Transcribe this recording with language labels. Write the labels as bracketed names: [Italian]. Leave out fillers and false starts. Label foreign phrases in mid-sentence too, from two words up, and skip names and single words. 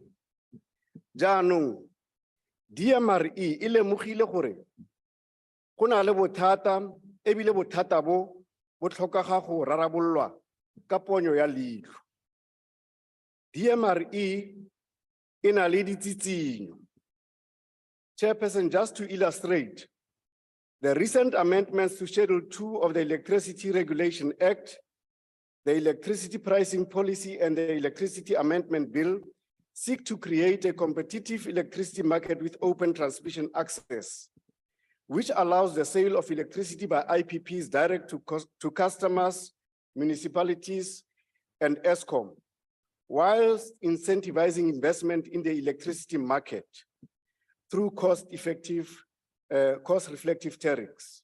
[Tswana] Jaanong, DMRE e lemogile gore go na le bothata ebile bothata bo tlhokega go rarabololwa ka ponyo ya leitlho. DMRE e na le ditshitshinyo. [English] Chairperson, just to illustrate, the recent amendments to Schedule 2 of the Electricity Regulation Act, the Electricity Pricing Policy, and the Electricity Amendment Bill seek to create a competitive electricity market with open transmission access, which allows the sale of electricity by IPPs direct to customers, municipalities, and Eskom, whilst incentivizing investment in the electricity market through cost-reflective tariffs.